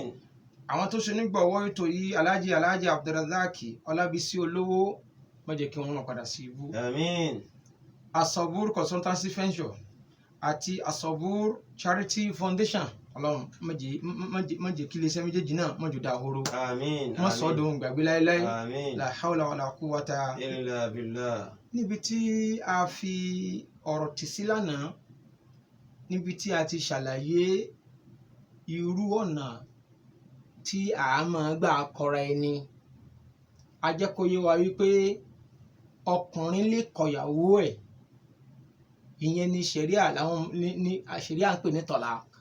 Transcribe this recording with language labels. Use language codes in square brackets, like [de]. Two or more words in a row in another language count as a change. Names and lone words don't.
[yo] àwọn tó ṣe nígbàwọ́ ètò yìí Alhaji Abdulrazak Ọlábísí Olówó, má jẹ́ kí wọ́n máa padà sí ibú. àmín. Asobur Consultancy Venture àti Asobur Charity Foundation, Ọlọ́run má jẹ́ kí iléeṣẹ́ méjèèjì náà má jò dahoro. àmín. má sọ dòun gbàgbé láéláé. àmín. [ar] لا حول ولا قوة إلا بالله. [yo] níbi tí a fi ọ̀rọ̀ tì sí lánàá, níbi tí a ti ṣàlàyé irú ọ̀nà tí a máa gbà kọra ẹni. a jẹ́ kó yé wa wípé ọkùnrin lè kọ̀yàwó ẹ̀, ìyẹn ni ṣẹ̀ríà ṣẹ̀ríà ń pè ní tọ́lák.